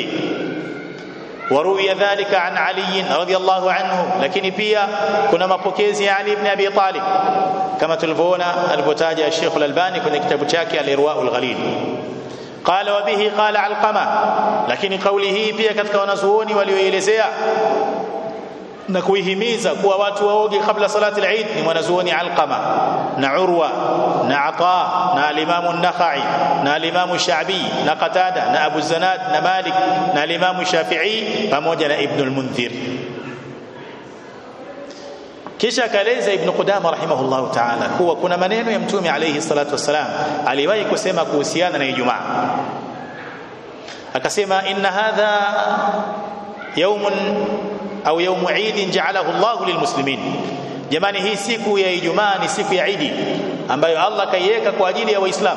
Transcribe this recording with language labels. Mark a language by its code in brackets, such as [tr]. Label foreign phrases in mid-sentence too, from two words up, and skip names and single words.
[ar] وروي ذلك عن علي رضي الله عنه, [sw] lakini pia kuna mapokezi ya Ali ibn Abi Talib kama tulivyoona alipotaja Sheikh Al-Albani kwenye kitabu chake Al-Irwaul Ghalil. [ar] قال وبه قال علقمة, [sw] lakini kauli hii pia katika wanazuoni walioelezea na kuihimiza kuwa watu waoge kabla [ar] صلاة العيد [sw] ni mwanazuoni Alqama na Urwa na Ata na al-Imam an-Nakhai na al-Imam Sha'bi na Qatada na Abu Zanad na Malik na al-Imam Shafi'i pamoja na Ibn al-Mundhir. Kisha kaeleza Ibn Qudama [ar] رحمه الله تعالى [sw] kuwa kuna maneno ya Mtume [ar] عليه الصلاة والسلام [sw] aliwahi kusema kuhusiana na Ijumaa, akasema [ar] إن هذا يوم أو يوم عيد جعله الله للمسلمين, [sw] jamani hii siku ya Ijumaa ni siku ya Eid ambayo Allah kaiweka kwa ajili ya Waislamu.